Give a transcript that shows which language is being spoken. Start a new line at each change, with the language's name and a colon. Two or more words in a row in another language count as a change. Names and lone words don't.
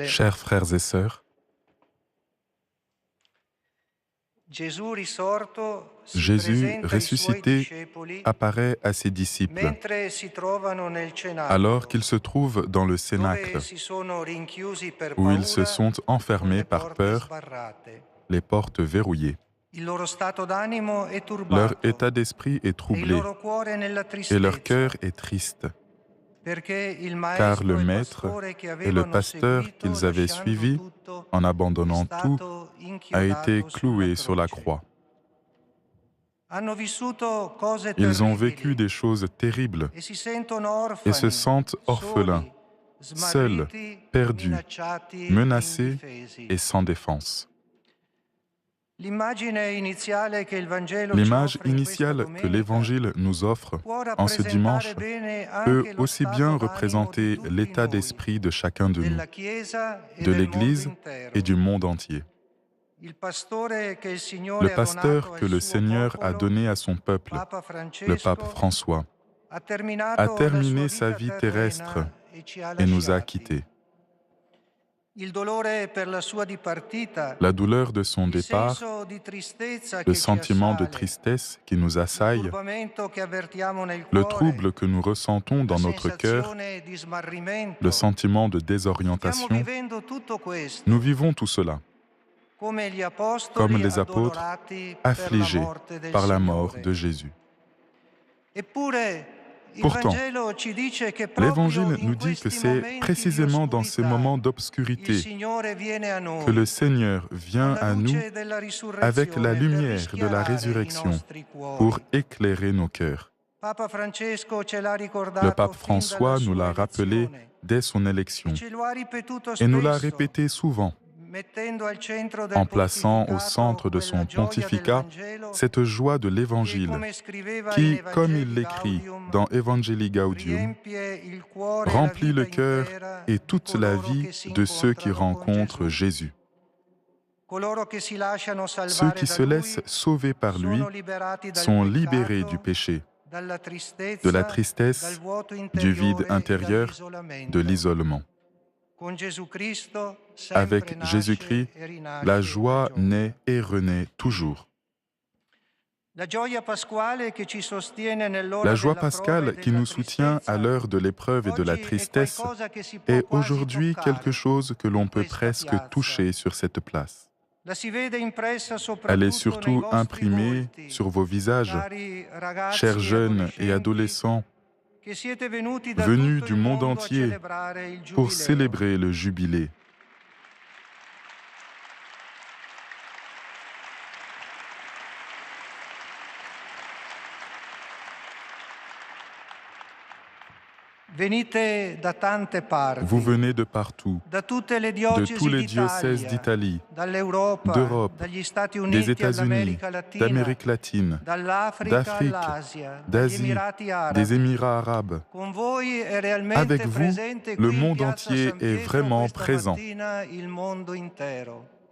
French: Chers frères et sœurs,
Italian: Gesù risorto si
French: Jésus
Italian: presenta ai suoi
French: ressuscité
Italian: discepoli
French: apparaît à ses disciples
Italian: mentre si trovano nel
French: alors
Italian: cenacolo,
French: qu'ils se trouvent dans le
Italian: dove
French: cénacle,
Italian: si sono rinchiusi per
French: où ils se
Italian: paura
French: sont
Italian: con
French: enfermés
Italian: le
French: par
Italian: porte
French: peur,
Italian: sbarrate.
French: les portes verrouillées.
Italian: Il loro stato d'animo è
French: Leur
Italian: turbato
French: état d'esprit est
Italian: e il
French: troublé
Italian: loro cuore nella
French: et leur
Italian: tristezza,
French: cœur est triste,
Italian: perché il
French: car le
Italian: maestro e il
French: Maître
Italian: pastore che
French: et le
Italian: avevano
French: pasteur
Italian: seguito,
French: qu'ils avaient
Italian: lasciando
French: suivis,
Italian: tutto,
French: en
Italian: è
French: abandonnant tout,
Italian: stato
French: a été
Italian: inchiodato sulla
French: cloué sur la
Italian: croce.
French: croix.
Italian: Hanno vissuto cose
French: Ils ont vécu
Italian: terribili
French: des choses terribles
Italian: e si sentono
French: et se
Italian: orfani,
French: sentent orphelins,
Italian: soli,
French: seuls,
Italian: smarriti,
French: perdus,
Italian: minacciati e
French: menacés
Italian: indifesi.
French: et sans défense.
Italian: L'immagine iniziale che il Vangelo ci
French: L'image
Italian: offre in questa
French: initiale que
Italian: domenica
French: l'Évangile nous offre
Italian: può
French: en ce
Italian: rappresentare
French: dimanche
Italian: bene
French: peut
Italian: anche lo
French: aussi bien
Italian: stato d'animo di
French: représenter
Italian: tutti
French: l'état
Italian: noi,
French: d'esprit de chacun de nous,
Italian: della Chiesa e
French: de
Italian: del mondo
French: l'Église et
Italian: intero.
French: du monde entier.
Italian: Il pastore che il
French: Le
Italian: Signore ha donato
French: pasteur que
Italian: al
French: le
Italian: suo
French: Seigneur a
Italian: popolo,
French: donné à son peuple,
Italian: Papa
French: le pape
Italian: Francesco,
French: François,
Italian: ha
French: a
Italian: terminato la sua
French: terminé sa
Italian: vita
French: vie terrestre
Italian: terrena e ci ha
French: et nous a
Italian: lasciati.
French: quittés.
Italian: Il dolore per la sua dipartita,
French: La douleur de son
Italian: il
French: départ,
Italian: senso di tristezza
French: le
Italian: che ci
French: sentiment de
Italian: assale,
French: tristesse qui nous
Italian: il
French: assaille,
Italian: turbamento che avvertiamo nel
French: le
Italian: cuore,
French: trouble que nous ressentons
Italian: la
French: dans notre cœur,
Italian: sensazione di
French: le
Italian: smarrimento.
French: sentiment de
Italian: Stiamo
French: désorientation,
Italian: vivendo tutto
French: nous
Italian: questo,
French: vivons tout cela,
Italian: come gli
French: comme
Italian: apostoli
French: les apôtres,
Italian: addolorati per la
French: affligés
Italian: morte del
French: par la mort de
Italian: Signore.
French: Jésus.
Italian: Eppure il
French: Pourtant,
Italian: Vangelo ci dice che proprio
French: l'Évangile
Italian: in
French: nous dit que
Italian: questi
French: c'est
Italian: momenti di
French: précisément dans ces
Italian: oscurità
French: moments
Italian: il
French: d'obscurité
Italian: Signore viene a
French: que le
Italian: noi,
French: Seigneur vient
Italian: alla
French: à nous
Italian: luce della
French: avec la
Italian: risurrezione, per
French: lumière de la
Italian: rischiarare i
French: résurrection
Italian: nostri
French: pour
Italian: cuori.
French: éclairer nos cœurs.
Italian: Papa Francesco ce l'ha
French: Le
Italian: ricordato
French: pape
Italian: fin dalla
French: François nous
Italian: sua
French: l'a rappelé
Italian: elezione
French: dès son
Italian: e
French: élection
Italian: ce lo ha ripetuto
French: et nous l'a
Italian: spesso,
French: répété souvent
Italian: mettendo al centro
French: en
Italian: del
French: plaçant au
Italian: pontificato
French: centre de
Italian: quella
French: son
Italian: gioia del
French: pontificat
Italian: Vangelo
French: cette joie de
Italian: che,
French: l'Évangile
Italian: come scriveva in
French: qui, comme il
Italian: Evangelii
French: l'écrit
Italian: Gaudium,
French: dans Evangelii Gaudium,
Italian: riempie il cuore e la
French: remplit
Italian: vita
French: le cœur
Italian: intera
French: et
Italian: di
French: toute la
Italian: coloro
French: vie
Italian: che si
French: de ceux qui
Italian: incontrano con
French: rencontrent
Italian: Gesù.
French: Jésus.
Italian: Coloro che si lasciano
French: Ceux
Italian: salvare
French: qui
Italian: da
French: se laissent
Italian: Lui
French: sauver par lui
Italian: sono liberati dal
French: sont libérés du
Italian: peccato,
French: péché,
Italian: dalla
French: de la
Italian: tristezza, dal
French: tristesse,
Italian: vuoto
French: du vide
Italian: interiore e
French: intérieur, de
Italian: dall'isolamento.
French: l'isolement.
Italian: Con Gesù Cristo sempre
French: Avec
Italian: nasce
French: Jésus-Christ,
Italian: e
French: la
Italian: rinasce la
French: joie naît
Italian: gioia.
French: et renaît toujours.
Italian: La gioia pasquale che ci sostiene
French: La
Italian: nell'ora
French: joie
Italian: della prova e
French: pascale qui
Italian: della
French: nous soutient à
Italian: tristezza
French: l'heure de l'épreuve et de la
Italian: oggi è
French: tristesse
Italian: qualcosa che si può
French: est
Italian: quasi
French: aujourd'hui quelque
Italian: toccare
French: chose que l'on
Italian: in
French: peut
Italian: questa
French: presque
Italian: piazza.
French: toucher sur cette place.
Italian: La si vede impressa
French: Elle est
Italian: soprattutto nei
French: surtout
Italian: vostri
French: imprimée
Italian: volti,
French: sur vos visages,
Italian: cari
French: chers
Italian: ragazzi e
French: jeunes et
Italian: adolescenti,
French: adolescents
Italian: che siete venuti da
French: venus
Italian: tutto
French: du
Italian: il
French: monde
Italian: mondo a
French: entier
Italian: celebrare il
French: pour
Italian: Giubileo.
French: célébrer le jubilé.
Italian: Venite da tante
French: Vous
Italian: parti,
French: venez de partout,
Italian: da tutte le
French: de tous
Italian: diocesi
French: les diocèses
Italian: d'Italia,
French: d'Italie,
Italian: dall'Europa,
French: d'Europe,
Italian: dagli Stati
French: des
Italian: Uniti
French: États-Unis,
Italian: all'America Latina,
French: d'Amérique latine,
Italian: dall'Africa
French: d'Afrique,
Italian: all'Asia, dagli
French: d'Asie,
Italian: Emirati
French: des
Italian: Arabi.
French: Émirats arabes.
Italian: Con voi è
French: Avec
Italian: realmente
French: vous,
Italian: presente
French: le
Italian: qui in
French: monde
Italian: piazza
French: entier
Italian: San
French: est
Italian: Pietro
French: vraiment
Italian: questa
French: présent.
Italian: mattina il mondo intero.